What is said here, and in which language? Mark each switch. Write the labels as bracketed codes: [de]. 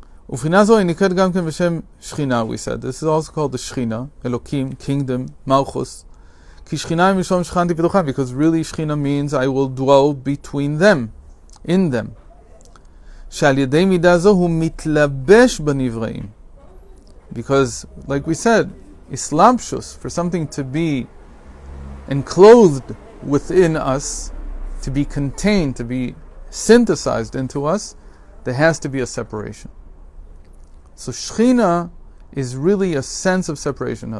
[he] ובחינה זו היא נקראת גם כן בשם שכינה, [en] we said. This is also called the Shechina, Elokim, kingdom, Malchus. [he] כי שכינה היא משום שכנתי בתוכם, [en] because really Shechina means I will dwell between them, in them. [he] שעל ידי מידה זו הוא מתלבש בנבראים. [en] Because, like we said, islapshus, for something to be enclosed within us, to be contained, to be synthesized into us, there has to be a separation. So Shechina is really a sense of separation.